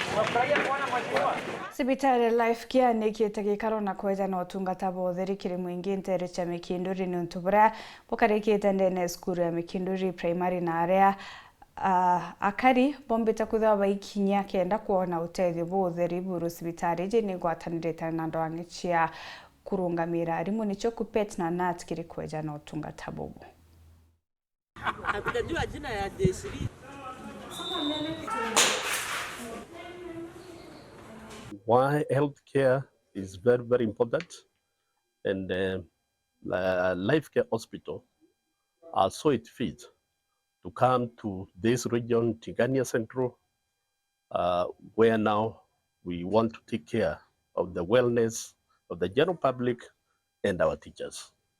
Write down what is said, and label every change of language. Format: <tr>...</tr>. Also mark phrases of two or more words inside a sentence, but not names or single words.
<mer>CIBITARI LIFECARE nĩkĩte gĩikaro na kweyana ũtungata bwa ũtheri kĩrĩ mũingĩ ntere cha MIKINDURI nĩ ũntu buria bukarĩkĩte ndene skuru ya MIKINDURI primary na aria AKARI bombĩte kuthiwa baikinya kenda kuona ũteithio bwa ũtheri buru CIBITARI ĩngĩ nĩ ngwatanĩrĩte na ndwang'i cia kurungamĩra arimũ nĩcho KUPPET na KNUT kĩrĩ kweyana ũtungata bubu.</mer> <sw>Hatujajua jina ya jeshi.</sw> <en>Why healthcare is very, very important, and LifeCare Hospital saw it fit to come to this region, Tingania Central, where now we want to take care of the wellness of the general public and our teachers.</en>